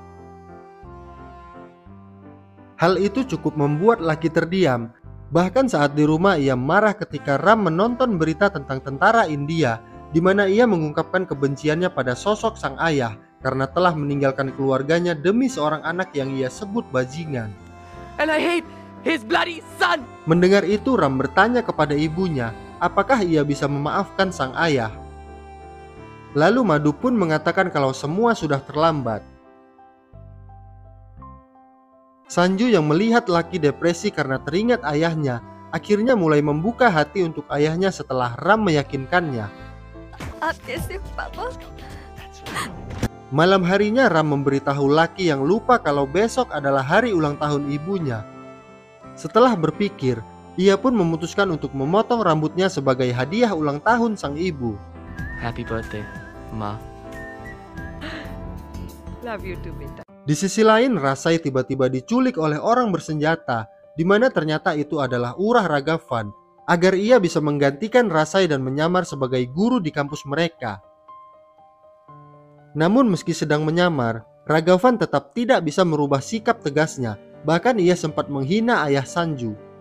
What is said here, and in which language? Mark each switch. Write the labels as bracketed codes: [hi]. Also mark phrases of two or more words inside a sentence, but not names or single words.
[id] Hal itu cukup membuat Lucky terdiam. Bahkan saat di rumah ia marah ketika Ram menonton berita tentang tentara India di mana ia mengungkapkan kebenciannya pada sosok sang ayah karena telah meninggalkan keluarganya demi seorang anak yang ia sebut bajingan. [en] And I hate his bloody son. [id] Mendengar itu Ram bertanya kepada ibunya, apakah ia bisa memaafkan sang ayah? Lalu Madhu pun mengatakan kalau semua sudah terlambat. Sanju yang melihat Lucky depresi karena teringat ayahnya, akhirnya mulai membuka hati untuk ayahnya setelah Ram meyakinkannya. [hi] आप कैसे पापा? [id] Malam harinya Ram memberitahu Lucky yang lupa kalau besok adalah hari ulang tahun ibunya. Setelah berpikir, ia pun memutuskan untuk memotong rambutnya sebagai hadiah ulang tahun sang ibu. [en] Happy birthday, Ma. Love you too, beta. [id] Di sisi lain, Rasai tiba-tiba diculik oleh orang bersenjata, di mana ternyata itu adalah Urah Ragavan, agar ia bisa menggantikan Rasai dan menyamar sebagai guru di kampus mereka. Namun meski sedang menyamar, Ragavan tetap tidak bisa merubah sikap tegasnya, bahkan ia sempat menghina ayah Sanju.